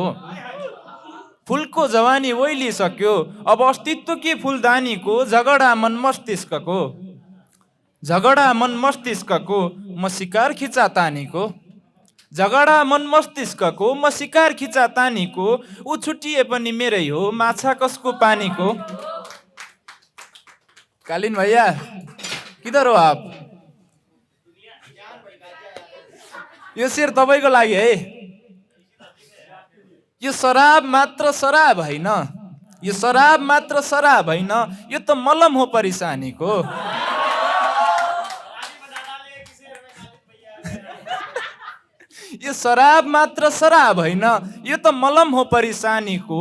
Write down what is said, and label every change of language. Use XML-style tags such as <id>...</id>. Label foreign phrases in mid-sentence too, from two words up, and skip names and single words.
<ne>फुलको जवानी ओइलिसक्यो, अब अस्तित्व के फुलदानीको? झगडा मन मस्तिष्कको, झगडा मन मस्तिष्कको, म शिकार खिचा तानीको। झगडा मन मस्तिष्कको, म शिकार खिचा तानीको। ऊ छुट्टिए पनि मेरै हो, माछा कसको पानीको?</ne> <hi>कालीन भैया किधर हो आप?</hi> <ne>यो शेर तपाईँको लागि है। यो शराब मात्र शराब होइन, यो शराब मात्र शराब होइन, यो त मलम हो परेशानीको। यो शराब मात्र शराब होइन, यो त मलम हो परेशानीको।</ne>